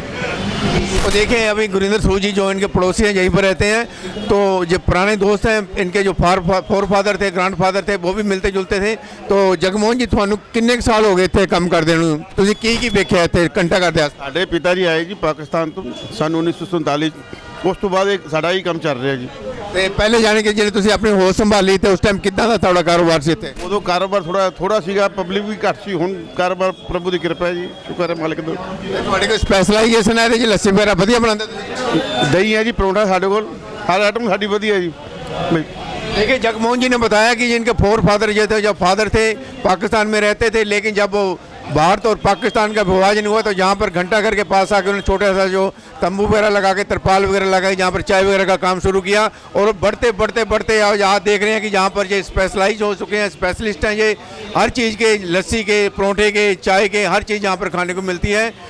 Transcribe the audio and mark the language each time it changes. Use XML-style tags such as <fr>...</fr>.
<hi>तो देखें अभी गुरिंदर सूद जी जो इनके पड़ोसी हैं यहीं पर रहते हैं, तो जो पुराने दोस्त हैं इनके, जो फोर फादर थे, ग्रैंड फादर थे, वो भी मिलते जुलते थे।</hi> <pa>तो जगमोहन जी थानू किन्ने साल हो गए थे काम करदे नूं, तुसीं की वेखिया इत्थे घंटाघर दे? साडे पिता जी आए जी पाकिस्तान तो सन 1947, उस तो बाद एक साडा ही काम चल रहा जी। ਤੇ ਪਹਿਲੇ ਜਾਣੇ ਕਿ ਜਿਹੜੇ ਤੁਸੀਂ ਆਪਣੀ ਹੋਸ਼ ਸੰਭਾਲੀ ਤੇ ਉਸ ਟਾਈਮ ਕਿੱਦਾਂ ਦਾ ਤੁਹਾਡਾ ਕਾਰੋਬਾਰ ਸੀ ਇੱਥੇ? ਉਦੋਂ ਕਾਰੋਬਾਰ ਥੋੜਾ ਸੀਗਾ, ਪਬਲਿਕ ਵੀ ਘੱਟ ਸੀ। ਹੁਣ ਕਾਰੋਬਾਰ ਪ੍ਰਭੂ ਦੀ ਕਿਰਪਾ ਹੈ ਜੀ, ਸ਼ੁਕਰ ਹੈ ਮਾਲਕ ਦਾ। ਤੁਹਾਡੇ ਕੋਲ ਸਪੈਸ਼ਲਾਈਜੇਸ਼ਨ ਹੈ ਇਹਦੇ 'ਚ, ਲੱਸੀ ਵਗੈਰਾ ਵਧੀਆ ਬਣਾਉਂਦੇ ਤੁਸੀਂ? ਦਹੀਂ ਹੈ ਜੀ, ਪਰੌਂਠਾ ਸਾਡੇ ਕੋਲ, ਹਰ ਆਈਟਮ ਸਾਡੀ ਵਧੀਆ ਜੀ।</pa> <hi>देखिए जगमोहन जी ने बताया कि जिनके फोर फादर जो थे, जब फादर थे पाकिस्तान में रहते थे, लेकिन जब वो भारत और पाकिस्तान का विभाजन हुआ तो जहाँ पर घंटाघर के पास आकर उन्होंने छोटा सा जो तंबू वगैरह लगा के, तिरपाल वगैरह लगा के जहाँ पर चाय वगैरह का काम शुरू किया। और बढ़ते बढ़ते बढ़ते आप यहाँ देख रहे हैं कि जहाँ पर ये स्पेशलाइज हो चुके हैं, स्पेशलिस्ट हैं ये, हर चीज़ के, लस्सी के, परोठे के, चाय के, हर चीज़ यहाँ पर खाने को मिलती है।</hi>